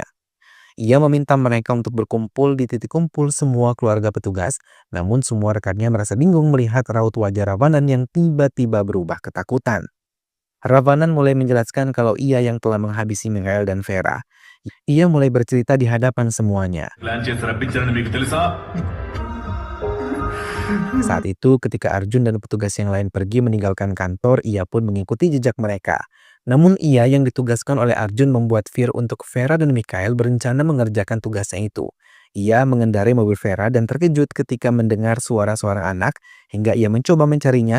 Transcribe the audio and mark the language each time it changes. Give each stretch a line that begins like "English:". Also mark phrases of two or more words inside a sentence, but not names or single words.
Indonesian: Ia meminta mereka untuk berkumpul di titik kumpul semua keluarga petugas, namun semua rekannya merasa bingung melihat raut wajah Ravanan yang tiba-tiba berubah ketakutan. Ravanan mulai menjelaskan kalau ia yang telah menghabisi Mikhail dan Vera. Ia mulai bercerita di hadapan semuanya.
Telugu: ప్లాన్ చేసి రప్పించారని మీకు తెలుసా?
Indonesian: Saat itu ketika Arjun dan petugas yang lain pergi meninggalkan kantor, ia pun mengikuti jejak mereka. Namun ia yang ditugaskan oleh Arjun membuat Fir untuk Vera dan Mikhail berencana mengerjakan tugasnya itu. Ia mengendarai mobil Vera dan terkejut ketika mendengar suara seorang anak hingga ia mencoba mencarinya.